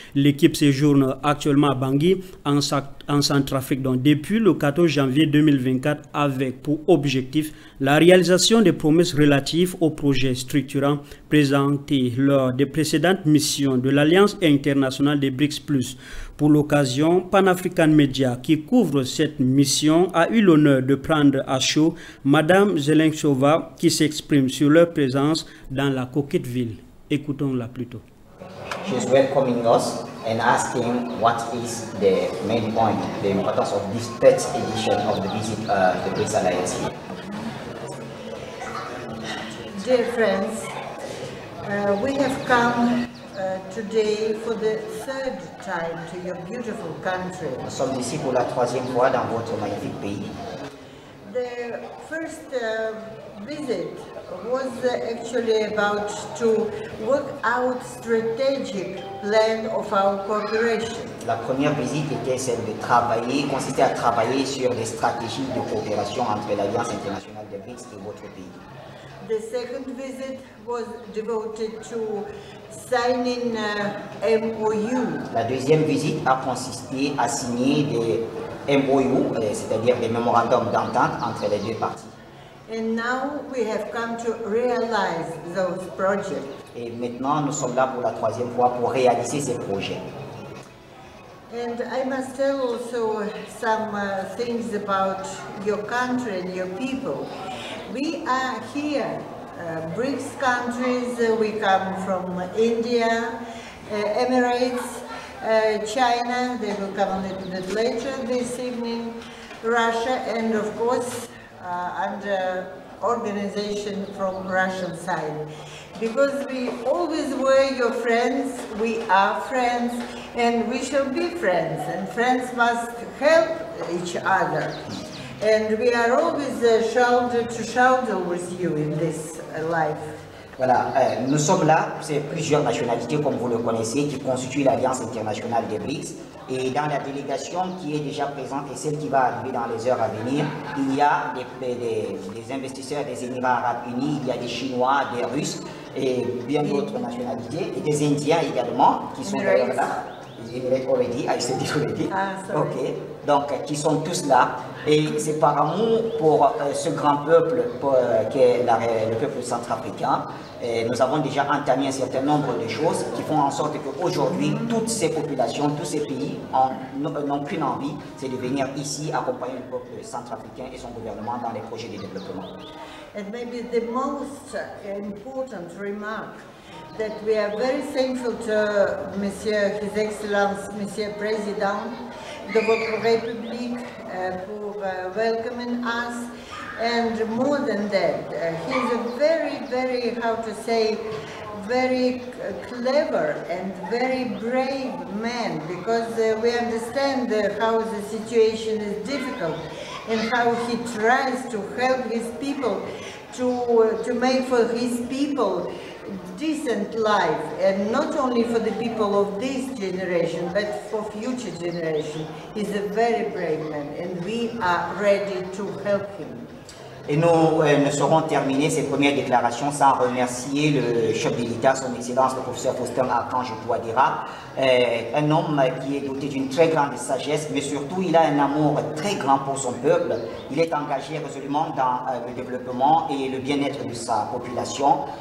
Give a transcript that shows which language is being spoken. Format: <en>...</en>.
<fr>L'équipe séjourne actuellement à Bangui, en Centrafrique, donc depuis le 14 janvier 2024, avec pour objectif la réalisation des promesses relatives aux projets structurants présentés lors des précédentes missions de l'Alliance internationale des BRICS+. Pour l'occasion, Pan-African Media, qui couvre cette mission, a eu l'honneur de prendre à chaud Madame Zelenchova, qui s'exprime sur leur présence dans la coquette ville. Écoutons-la plutôt.</fr> <en>She's welcoming us and asking what is the main point, the importance of this third edition of the visit to the BRICS Alliance here. Dear friends, we have come today for the third time to your beautiful country.</en> <fr>Nous sommes ici pour la troisième fois dans votre magnifique pays.</fr> <en>The first visit was actually about to work out strategic plan of our cooperation.</en> <fr>La première visite était celle de travailler, consistait à travailler sur des stratégies de coopération entre l'Alliance internationale des BRICS et votre pays.</fr> <en>The second visit was devoted to signing MOU.</en> <fr>La deuxième visite a consisté à signer des MOU, c'est-à-dire des mémorandums d'entente entre les deux parties.</fr> <en>And now we have come to realize those projects.</en> <fr>Et maintenant, nous sommes là pour la troisième fois pour réaliser ces projets.</fr> <en>And I must tell also some things about your country and your people. We are here, BRICS countries, we come from India, Emirates, China, they will come a little bit later this evening, Russia, and of course under organization from Russian side. Because we always were your friends, we are friends, and we shall be friends, and friends must help each other. And we are always shoulder to shoulder with you in this life.</en> <fr>Voilà, nous sommes là, c'est plusieurs nationalités comme vous le connaissez qui constituent l'Alliance internationale des BRICS. Et dans la délégation qui est déjà présente et celle qui va arriver dans les heures à venir, il y a des investisseurs des Émirats Arabes Unis, il y a des Chinois, des Russes et bien d'autres nationalités et des Indiens également qui sont d'ailleurs là.</fr> <en>Already, I said it already.</en> <fr>Ok, donc qui sont tous là et c'est par amour pour ce grand peuple qui est le peuple centrafricain. Nous avons déjà entamé un certain nombre de choses qui font en sorte qu'aujourd'hui toutes ces populations, tous ces pays n'ont qu'une envie, c'est de venir ici accompagner le peuple centrafricain et son gouvernement dans les projets de développement.</fr> <en>And maybe the most important remark that we are very thankful to Monsieur, His Excellence,</en> <fr>Monsieur Président de votre République</fr> <en>for welcoming us. And more than that, he's a very, how to say, very clever and very brave man, because we understand how the situation is difficult and how he tries to help his people to make for his people decent life, and not only for the people of this generation, but for future generation. He's a very brave man, and we are ready to help him.</en> <fr>Et nous ne saurons terminer ces premières déclarations sans remercier le chef de l'État, son Excellence le professeur Faustin Archange Touadéra, un homme qui est doté d'une très grande sagesse, mais surtout il a un amour très grand pour son peuple. Il est engagé résolument dans le développement et le bien-être de sa population.</fr>